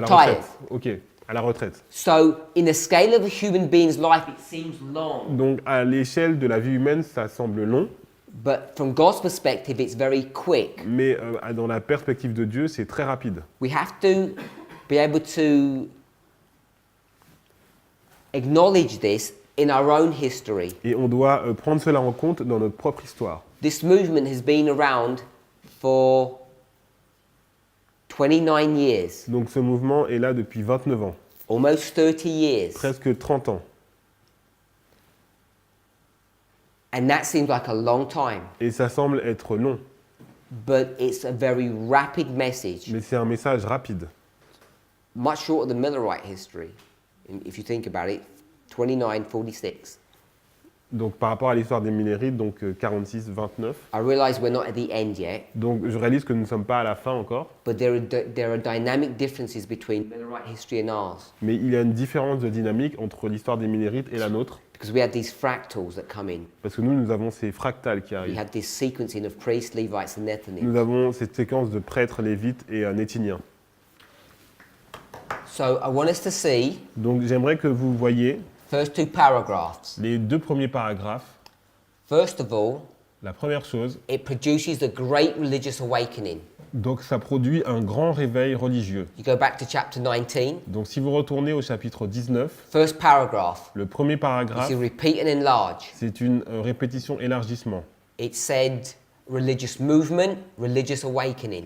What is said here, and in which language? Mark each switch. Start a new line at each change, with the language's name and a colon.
English: Retired.
French: retraite. Ok, à la retraite.
English: So in the scale of a human being's life, it seems long.
French: Donc à l'échelle de la vie humaine, ça semble long,
English: But from God's perspective, it's very quick.
French: mais dans la perspective de Dieu, c'est très rapide.
English: We have to be able to acknowledge this in our own history.
French: Et on doit prendre cela en compte dans notre propre histoire.
English: This movement has been around for 29 years,
French: Donc ce mouvement est là depuis 29 ans,
English: almost 30 years.
French: presque 30 ans.
English: And that seems like a long time.
French: Et ça semble être long,
English: But it's a very rapid message,
French: mais c'est un message rapide.
English: much shorter than Millerite history, if you think about it, 29, 46.
French: Donc par rapport à l'histoire des Millérites, donc 46, 29.
English: I realize we're not at the end yet,
French: Donc je réalise que nous ne sommes pas à la fin encore,
English: but there are dynamic differences between Millerite history and ours,
French: mais il y a une différence de dynamique entre l'histoire des Millérites et la nôtre,
English: because we had these fractals that come in.
French: parce que nous avons ces fractales qui
English: We
French: arrivent.
English: had this sequencing of priests, Levites, and Nethinims.
French: Nous avons cette séquence de prêtres, lévites et néthiniens.
English: So I want us to see
French: Donc j'aimerais que vous voyiez
English: first two paragraphs.
French: les deux premiers paragraphes.
English: First of all,
French: La première chose,
English: it produces a great religious awakening.
French: donc ça produit un grand réveil religieux.
English: You go back to chapter 19,
French: Donc si vous retournez au chapitre 19,
English: first paragraph.
French: le premier
English: You
French: paragraphe,
English: see repeat and enlarge.
French: c'est une répétition élargissement.
English: It said, religious movement, religious awakening.